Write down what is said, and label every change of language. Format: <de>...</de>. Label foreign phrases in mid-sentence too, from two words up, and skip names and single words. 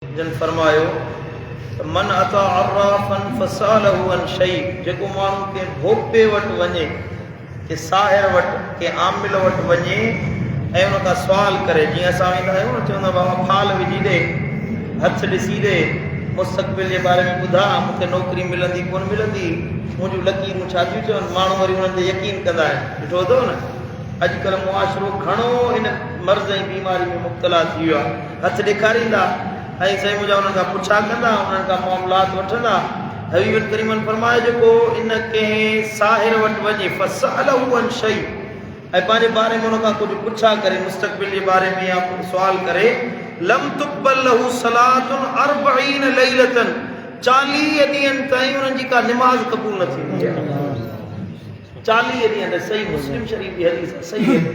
<sd>जन फरमायो</sd> <ar>من أتى عرافا فسأله عن شيء,</ar> <sd>जेको माण्हू के भोपे वटि वञे, के साहिर वटि, के आमिल वटि वञे ऐं उन खां सुवाल करे, जीअं असां वेंदा आहियूं न, चवंदा बाबा फाल विझी ॾे, हथ ॾिसी ॾे, मुस्तक़बिल जे बारे में ॿुधा, मूंखे नौकिरी मिलंदी कोन मिलंदी, मुंहिंजूं लकीरूं छा थियूं चवनि, माण्हू वरी उन्हनि ते यकीन कंदा आहिनि। ॾिठो अथव न, अॼुकल्ह मुआशिरो घणो हिन मर्ज़ ऐं बीमारी में मुब्तला थी वियो आहे। हथ ॾेखारींदा ऐं साईं मुंहिंजा उन्हनि खां पुछा कंदा, उन्हनि खां मामलात वठंदा। हबीब करीमन फरमाए, जेको इन कंहिं साहिर वटि वञे</sd> <ar>فسأله عن شيء,</ar> <sd>ऐं पंहिंजे बारे में उन खां कुझु पुछा करे, मुस्तक़बिल जे बारे में या सुवाल करे,</sd> <ar>لم تقبل له صلاة أربعين ليلة,</ar> <sd>40 ॾींहंनि ताईं उन्हनि जी का निमाज़ क़बूल न थींदी आहे। 40 ॾींहं, सही मुस्लिम शरीफ़ जी हदीस आहे, सही हदीस।</sd>